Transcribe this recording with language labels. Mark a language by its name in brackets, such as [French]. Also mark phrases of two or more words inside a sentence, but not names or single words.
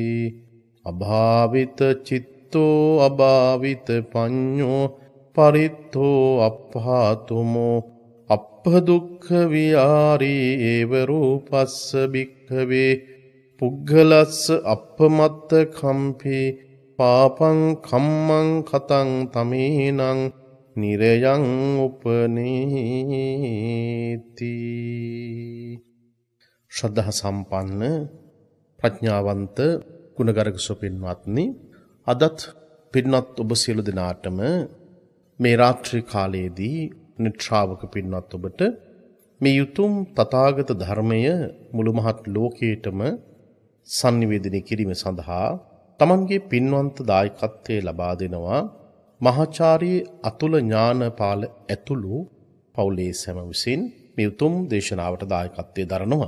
[Pali] අභාවිත චිත්තෝ අභාවිත පඤ්ඤෝ පරිත්තෝ අප්පාතුමෝ අප්පදුක්ඛ විහාරී ඒව රූපස්ස බික්ඛවේ පුග්ගලස්ස අප්පමත්ත කම්පි පාපං කම්මං කතං තමේනං නිරයං උපනීති [Sinhala] ශ්‍රද්ධා සම්පන්න ප්‍රඥාවන්ත ගුණගරුක සුපින්වත්නි අදත් පින්වත් ඔබ සියලු දෙනාටම මේ රාත්‍රී කාලයේදී නිශ්‍රාවක පින්වත් ඔබට මේ උතුම් තථාගත ධර්මය මුළු මහත් ලෝකයටම sannivedana කිරීම සඳහා තමන්ගේ පින්වන්ත දායකත්වයේ ලබා දෙනවා මහාචාර්ය අතුල ඥානපාල ඇතුළු පවුලේ සැම විසින් මේ උතුම් දේශනාවට දායකත්වයේ දරනවා.